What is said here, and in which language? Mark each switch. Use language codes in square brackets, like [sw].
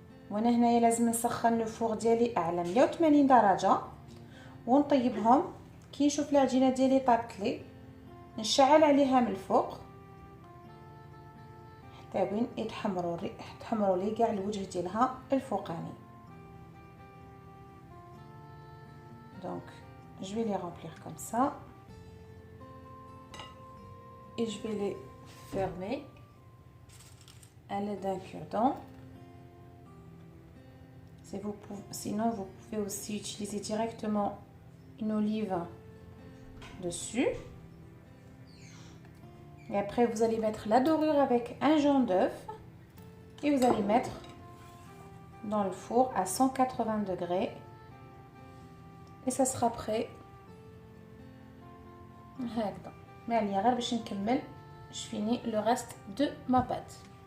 [ar] وانا هنايا لازم نسخن الفوغ ديالي اعلى 180 درجه ونطيبهم. كي نشوف العجينه ديالي طابت لي نشعل عليها من الفوق حتى وين يتحمروا لي كاع الوجه ديالها الفوقاني. [fr] Donc je vais les remplir comme ça et je vais les fermer à l'aide d'un cure-dent. Sinon vous pouvez aussi utiliser directement une olive dessus. Et après vous allez mettre la dorure avec un jaune d'œuf et vous allez mettre dans le four à 180 degrés et ça sera prêt. [ar] هكذا ما عليا غير باش نكمل. [fr] je finis le reste de ma pâte.